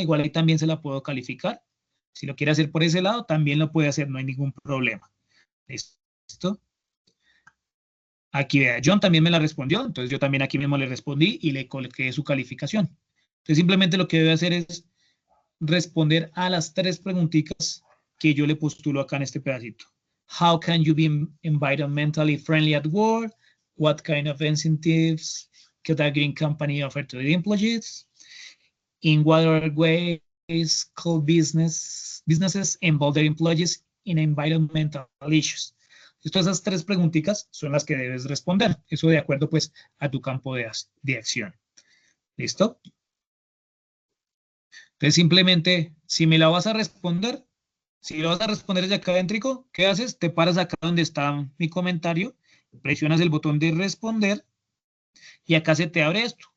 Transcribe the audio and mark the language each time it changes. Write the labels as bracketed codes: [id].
[es] Igual ahí también se la puedo calificar. Si lo quiere hacer por ese lado, también lo puede hacer. No hay ningún problema. ¿Listo? Aquí vea, John también me la respondió. Entonces yo también aquí mismo le respondí y le coloqué su calificación. Entonces simplemente lo que debe hacer es responder a las 3 preguntitas que yo le postulo acá en este pedacito. [en] How can you be environmentally friendly at work? What kind of incentives could a green company offer to the employees? In what other ways could businesses involve their employees in environmental issues? [es] Todas esas 3 preguntitas son las que debes responder. Eso de acuerdo pues a tu campo de acción. ¿Listo? Entonces simplemente, si me la vas a responder, si lo vas a responder desde acá adentro, ¿qué haces? Te paras acá donde está mi comentario, presionas el botón de responder y acá se te abre esto.